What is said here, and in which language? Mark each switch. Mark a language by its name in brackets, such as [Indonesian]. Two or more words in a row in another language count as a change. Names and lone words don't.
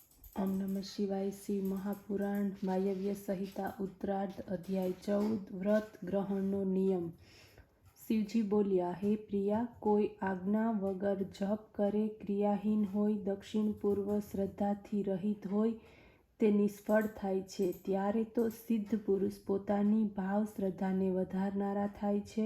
[Sanskrit] ओम नमः शिवाय। [Gujarati] શ્રી મહાપુરાણ વાયવ્ય સંહિતા ઉત્તરાર્ધ અધ્યાય 14 વ્રત ગ્રહણનો નિયમ। શિવજી બોલ્યા, હે પ્રિયા, કોઈ આજ્ઞા વગર જપ કરે, ક્રિયાહીન હોય, દક્ષિણ પૂર્વ શ્રદ્ધાથી રહિત હોય તે નિષ્ફળ થાય છે। ત્યારે તો સિદ્ધ પુરુષ પોતાની ભાવ શ્રદ્ધાને વધારનારા થાય છે।